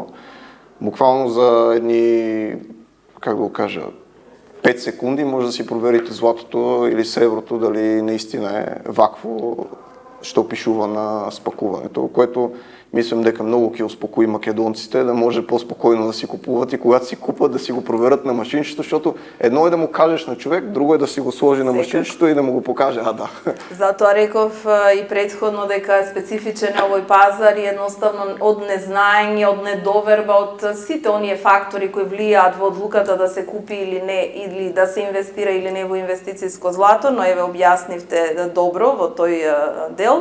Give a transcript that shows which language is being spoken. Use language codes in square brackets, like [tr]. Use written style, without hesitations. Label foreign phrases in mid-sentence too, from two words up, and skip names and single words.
[bg] Буквално за едни, как да го кажа, 5 секунди може да си проверите златото или среброто дали наистина е вакво, що пишува на спакуването, което мислям дека много ки успокои македонците, да може по-спокойно да си купуват и когато си купат да си го проверят на машинчето, защото едно е да му кажеш на човек, друго е да си го сложи на машинчето и да му го покаже, да. [mk] Затоа реков и предходно дека е специфичен овој пазар и едноставно од незнаење, од недоверба, од сите оние фактори кои влијаат во одлуката да се купи или не, или да се инвестира или не во инвестициско злато, но еве објаснивте добро во тој дел.